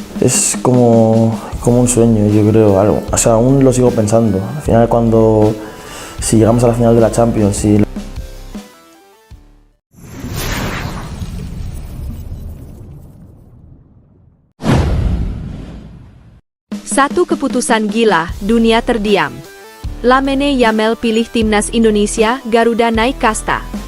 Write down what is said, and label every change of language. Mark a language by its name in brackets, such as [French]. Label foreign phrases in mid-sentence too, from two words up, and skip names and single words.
[Spanish] Es como un sueño, yo creo. O sea, aún lo sigo pensando. Al final, si llegamos a la final de la Champions, si... [Indonesian] Satu keputusan gila, dunia terdiam. Lamine Yamal pilih timnas Indonesia, Garuda naik kasta.